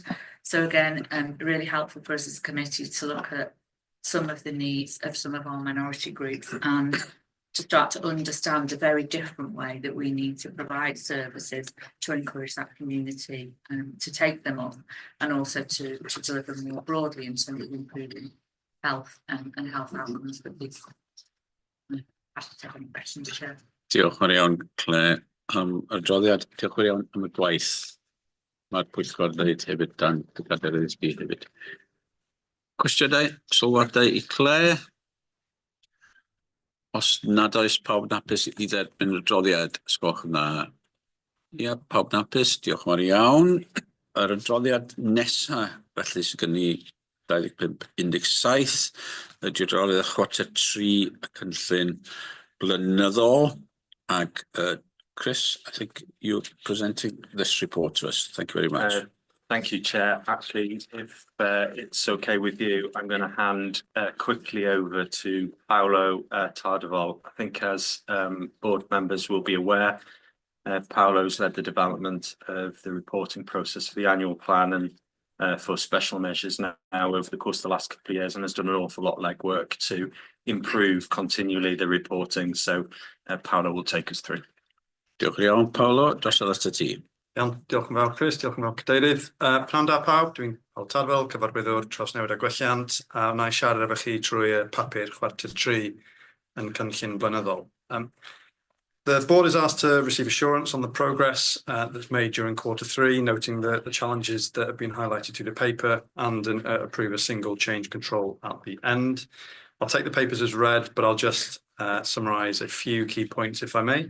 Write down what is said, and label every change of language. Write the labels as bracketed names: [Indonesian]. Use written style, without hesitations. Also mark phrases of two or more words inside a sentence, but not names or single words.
[English] So again, really helpful for us as a committee to look at some of the needs of some of our minority groups and to start to understand a very different way that we need to provide services to encourage that community to take them on, and also to deliver more broadly in terms of improving health and health outcomes for people. Happy to have any questions, Chair. [Welsh] Diolch yn iawn, Claire, am y adroddiad. Diolch yn iawn am y gwaith. Mae'r pwyllgor dweud hefyd dan dy gadair SB hefyd. Cwestiynau, sylwadau i Claire? Os nad oes pawb yn hapus i dderbyn y adroddiad, sgwch yna. Ia, pawb yn hapus, diolch yn iawn. Yr adroddiad nesaf, felly sydd gen i 25-17, ydy'r adroddiad chwarter 3 y cynllun blynyddol. [English] Ag Chris, I think you're presenting this report to us. Thank you very much. Thank you, Chair. Actually, if it's okay with you, I'm going to hand quickly over to Paolo Tardivol. I think as board members will be aware, Paolo's led the development of the reporting process for the annual plan and for special measures now over the course of the last couple of years, and has done an awful lot of legwork to improve continually the reporting. So Paolo will take us through. [Welsh] Diolch yn iawn, Paolo. Drosodd at y ti. Iawn, diolch yn fawr Chris, diolch yn fawr Cadeirydd. Pnawn da pawb, dwi'n Paul Tardwell, cyfarwyddwr trawsnewid a gwelliant, a wna I siarad efo chi trwy papur chwarter 3 yn cynllun blynyddol. [English] The board is asked to receive assurance on the progress that's made during quarter 3, noting the challenges that have been highlighted through the paper and approve a single change control at the end. I'll take the papers as read, but I'll just summarise a few key points if I may.